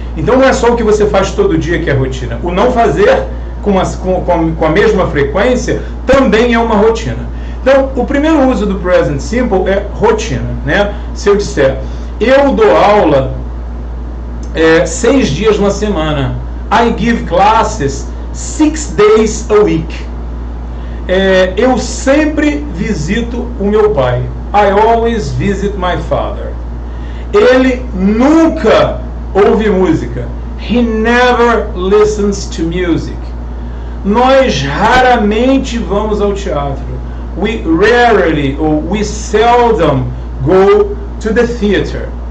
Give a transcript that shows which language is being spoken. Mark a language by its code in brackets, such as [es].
[pt] Então não é só o que você faz todo dia que é rotina. O não fazer com a mesma frequência também é uma rotina. Então, o primeiro uso do present simple é rotina, né? Se eu disser, eu dou aula 6 dias na semana. [en] I give classes 6 days a week. [pt] Eu sempre visito o meu pai. [en] I always visit my father. [pt] Ele nunca ouve música. [en] He never listens to music. [pt] Nós raramente vamos ao teatro. [en] We rarely or we seldom go to the theater.